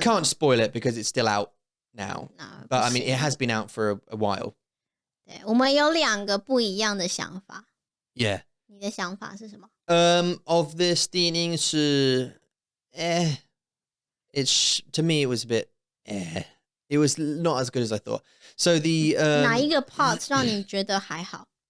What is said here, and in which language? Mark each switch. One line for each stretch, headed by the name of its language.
English: We can't spoil it because it's still out now. No, but I mean, it has been out for a while.
Chinese: 对，我们有2个不一样的想法。
English: Yeah.
Chinese: 你的想法是什么
English: ？Of this
Chinese: 电影是
English: It's to me it was a bit It was not as good as I thought. So the
Chinese: 哪一个 part 让你觉得还好